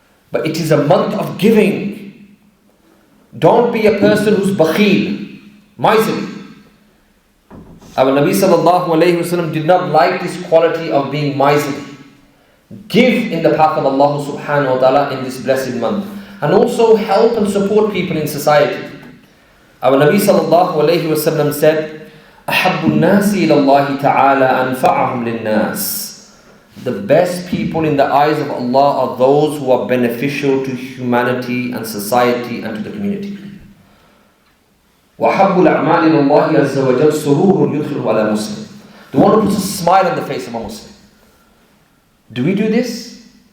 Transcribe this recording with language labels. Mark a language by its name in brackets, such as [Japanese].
[English] But it is a month of giving. Don't be a person who's bakhil, miserly. Our Nabi sallallahu alayhi wasallam did not like this quality of being miserly. Give in the path of Allah subhanahu wa ta'ala in this blessed month. And also help and support people in society. [Arabic] Our Nabi sallallahu alayhi wasallam said, أَحَبُّ النَّاسِ إِلَى اللَّهِ تَعَالَى أَنْفَعَهُمْ لِلنَّاسِ. [English] The best people in the eyes of Allah are those who are beneficial to humanity and society and to the community. [Arabic] وَحَبُّ الْأَعْمَالِ إِلَى اللَّهِ عَزَّ وَجَلَّ سُرُورٌ يُدْخِلُ عَلَى مُسْلِمٍ. [English] The one who puts a smile on the face of a Muslim. Do we do this?